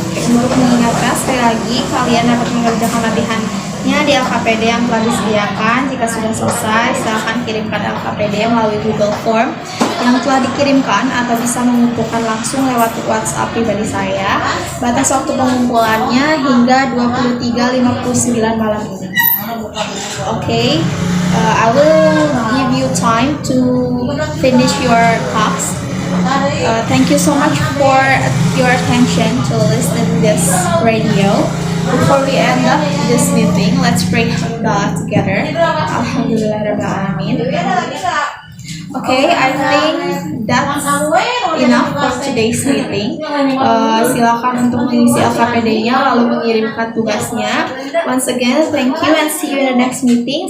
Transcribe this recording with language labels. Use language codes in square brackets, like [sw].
[id] Untuk mengingatkan sekali lagi, kalian dapat mengerjakan latihannya di LKPD yang telah disediakan. Jika sudah selesai, silakan kirimkan LKPD melalui Google Form yang telah dikirimkan, atau bisa mengumpulkan langsung lewat WhatsApp pribadi saya. Batas waktu pengumpulannya hingga 23.59 malam ini. [en] Okay, I will give you time to finish your talks. Thank you so much for your attention to listen to this radio. Before we end up this meeting, let's pray together. Alhamdulillahirrahmanirrahim. Okay, I think that's enough for today's meeting. [id] Silakan untuk mengisi LKPD-nya lalu mengirimkan tugasnya. [en] Once again, thank you and see you in the next meeting.